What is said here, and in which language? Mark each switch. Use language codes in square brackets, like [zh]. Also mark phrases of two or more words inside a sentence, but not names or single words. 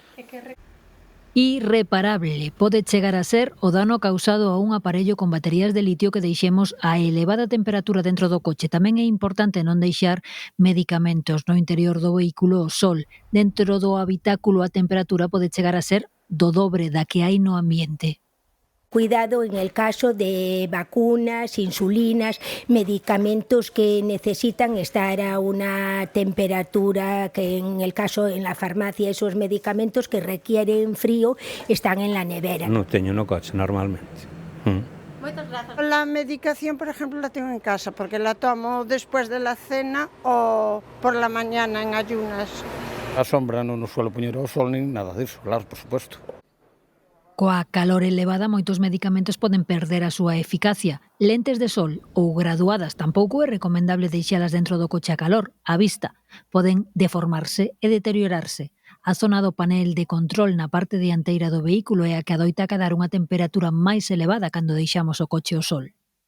[gl] Irreparable pode chegar a ser o dano causado a un aparello con baterías de litio que deixemos a elevada temperatura dentro do coche. Tamén é importante non deixar medicamentos no interior do vehículo ao sol. Dentro do habitáculo a temperatura pode chegar a ser do dobre da que hai no ambiente. [es] Cuidado en el caso de vacunas, insulinas, medicamentos que necesitan estar a una temperatura que en el caso en la farmacia esos medicamentos que requieren frío están en la nevera. [gl] Non teño no coche normalmente. Moitas grazas. [es] La medicación, por ejemplo, la tengo en casa porque la tomo después de la cena o por la mañana en ayunas. [gl] A sombra non nos suelo poñer ao sol nin nada disso, claro, por suposto. Coa calor elevada, moitos medicamentos poden perder a súa eficacia. Lentes de sol ou graduadas tampouco é recomendable deixalas dentro do coche a calor, á vista. Poden deformarse e deteriorarse. A zona do panel de control na parte dianteira do vehículo é a que adoita acadar unha temperatura máis elevada cando deixamos o coche ao sol.